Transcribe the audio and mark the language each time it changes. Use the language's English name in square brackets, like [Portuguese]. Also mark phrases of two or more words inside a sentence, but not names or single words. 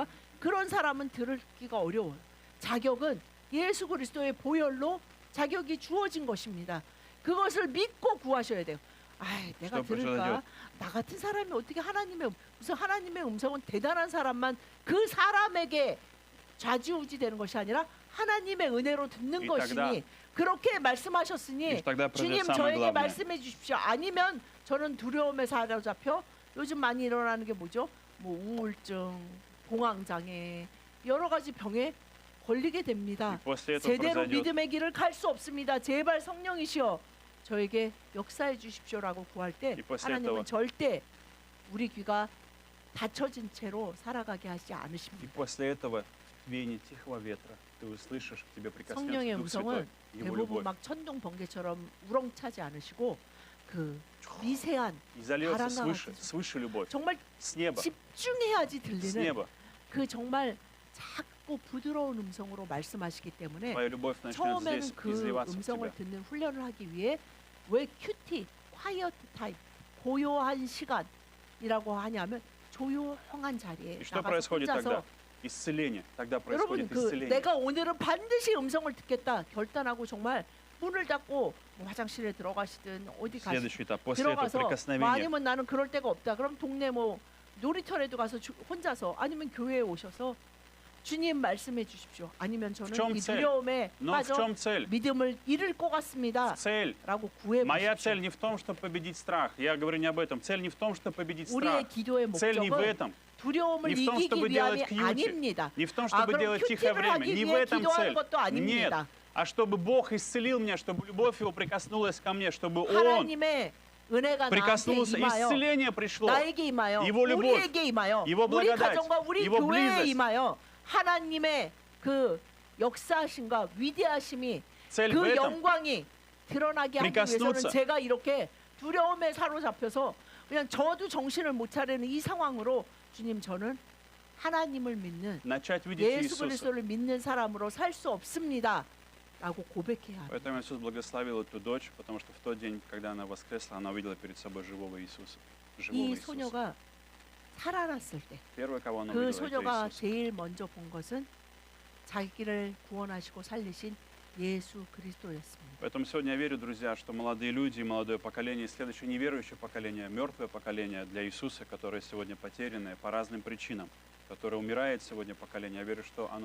[Korean] 그런 사람은 들기가 어려워요. 자격은 예수 그리스도의 보혈로 자격이 주어진 것입니다. 그것을 믿고 구하셔야 돼요. 아, 내가 [Russian] Что [Korean] 들을까? [Russian] произойдет? [Korean] 나 같은 사람이 어떻게 무슨 하나님의 음성은 대단한 사람만 그 사람에게 좌지우지 되는 것이 아니라 하나님의 은혜로 듣는 이 것이니 그렇게 말씀하셨으니 [Russian] И тогда произойдет [Korean] 주님 [Russian] самое [Korean] 저에게 [Russian] главное. [Korean] 말씀해 주십시오. 아니면 저는 두려움에 사로잡혀 요즘 많이 일어나는 게 뭐죠? 뭐 우울증, 공황장애 여러 가지 병에 걸리게 [Russian] И [Korean] 됩니다. [Russian] после этого [Korean] 제대로 [Russian] произойдет. [Korean] 믿음의 길을 갈 수 없습니다. 제발 성령이시여 저에게 역사해 주십시오라고 구할 때 [Russian] 이 после [Korean] 하나님은 [Russian] этого. [Korean] 절대 우리 귀가 닫혀진 채로 살아가게 하지 [Russian] И [Korean] 않으십니다. [Russian] после этого в веянии тихого ветра ты услышишь, к тебе [Korean] 성령의 [Russian] прикоснется Дух [Korean] 음성은 [Russian] Святой, Его [Korean] 대부분 [Russian] любовь. [Korean] 막 천둥 번개처럼 우렁차지 않으시고 그 미세한 [Russian] И зальется [Korean] 바람과 [Russian] свыше любовь. [Korean] 정말 [Russian] С неба, [Korean] 집중해야지 [Russian] с [Korean] 들리는 [Russian] неба. [Korean] 그 정말 작고 부드러운 음성으로 말씀하시기 때문에 [Russian] Твоя любовь начнет [Korean] 처음에는 [Russian] здесь [Korean] 그 [Russian] изливаться в [Korean] 음성을 [Russian] тебя. [Korean] 듣는 훈련을 하기 위해 왜 큐티, [English] quiet time, [Korean] 고요한 시간이라고 하냐면 조용한 자리에 [Russian] И что [Korean] 나가서 [Russian] происходит тогда? [Korean] 혼자서 [Russian] Исцеление. Тогда [Korean] 여러분 [Russian] происходит [Korean] 그 [Russian] исцеление. [Korean] 내가 오늘은 반드시 음성을 듣겠다 결단하고 정말 문을 닫고 뭐 화장실에 들어가시든 어디 가시든 [Russian] Следующий этап. После этого [Korean] 들어가서 뭐 [Russian] прикосновения. [Korean] 아니면 나는 그럴 데가 없다. 그럼 동네 뭐 놀이터라도 가서 혼자서 아니면 교회에 오셔서 주님 말씀해 주십시오. 아니면 저는 점 이 [Russian] цель? [Korean] 두려움에 [Russian] Но в [Korean] 빠져 [Russian] чем цель? [Korean] 믿음을 잃을 것 같습니다. [Russian] Цель. [Korean] 라고 구해 [Russian] Моя [Korean] 보십시오. [Russian] цель не в том, чтобы победить страх. Я говорю не об этом. Цель не в том, чтобы победить [Korean] 우리의 [Russian] страх. [Korean] 기도의 [Russian] Цель не в [Korean] 목적은 [Russian] этом. [Korean] 두려움을 [Russian] не в том, [Korean] 이기기 [Russian] чтобы [Korean] 위함이 [Russian] делать кьюти. [Korean] 아닙니다. [Russian] Не в том, [Korean] 아, [Russian] чтобы [Korean] 그럼 [Russian] делать тихое [Korean] 큐티를 [Russian] время. [Korean] 하기 [Russian] Не в [Korean] 위해 [Russian] этом [Korean] 기도하는 [Russian] цель. [Korean] 것도 [Russian] Нет. [Korean] 아닙니다. [Russian] А чтобы Бог исцелил меня, чтобы любовь Его прикоснулась ко мне, чтобы Он [Korean] 하나님의 은혜가 나한테 [Russian] прикоснулся, [Korean] 임하여 [Russian] исцеление пришло. [Korean] 나에게 임하여 [Russian] Его любовь, [Korean] 우리에게 임하여 [Russian] Его [Korean] 우리 [Russian] благодать, [Korean] 가정과 우리 [Russian] Его [Korean] 교회에 [Russian] близость. [Korean] 임하여 하나님의 그 역사하심과 위대하심이 [Russian] Цель [Korean] 그 [Russian] в этом. [Korean] 영광이 드러나게 하기 위해서는 [Russian] прикоснуться. [Korean] 제가 이렇게 두려움에 사로잡혀서 그냥 저도 정신을 못 차리는 이 상황으로 주님 저는 하나님을 믿는 [Russian] Начать видеть [Korean] 예수 [Russian] Иисуса. [Korean] 그리스도를 믿는 사람으로 살 수 없습니다. 라고 고백해야 합니다. [Russian] Поэтому Иисус благословил эту дочь, потому что в тот день, когда она воскресла, она увидела перед собой живого Иисуса. живого [Korean] 이 [Russian] Иисуса. [Korean] 소녀가 살아났을 때 [Russian] Первое, кого она [Korean] 그 [Russian] увидела, это [Korean] 소녀가 [Russian] Иисус. [Korean] 제일 먼저 본 것은 자기를 구원하시고 살리신 예수 그리스도였습니다. [Russian] Поэтому сегодня я верю, друзья, что молодые люди, молодое поколение, и следующее неверующее поколение, мертвое поколение для Иисуса, которое сегодня потерянное по разным причинам, которое умирает сегодня поколение, я верю, что оно